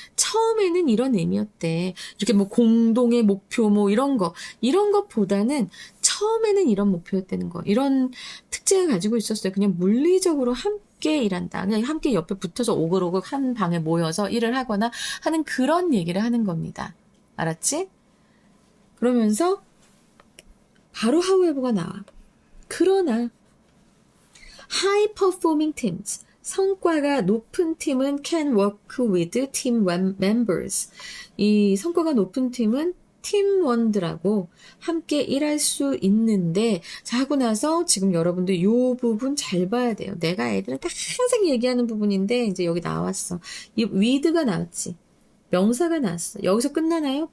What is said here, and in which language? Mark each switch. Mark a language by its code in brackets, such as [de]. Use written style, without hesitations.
[ko] 처음에는 이런 의미였대. 이렇게 뭐 공동의 목표 뭐 이런 것보다는 처음에는 이런 목표였다는 거. 이런 특징을 가지고 있었어요. 그냥 물리적으로 함께 일한다. 그냥 함께 옆에 붙어서 오글오글 한 방에 모여서 일을 하거나 하는 그런 얘기를 하는 겁니다. 알았지? 그러면서 바로 however가 나와. [en] 그러나 high performing teams [ko] 성과가 높은 팀은 [en] can work with team members. [ko] 이 성과가 높은 팀은 팀원들하고 함께 일할 수 있는데 자 하고 나서 지금 여러분들 이 부분 잘 봐야 돼요. 내가 애들한테 항상 얘기하는 부분인데 이제 여기 나왔어. 이 with가 나왔지. 명사가 나왔어. 여기서 끝나나요?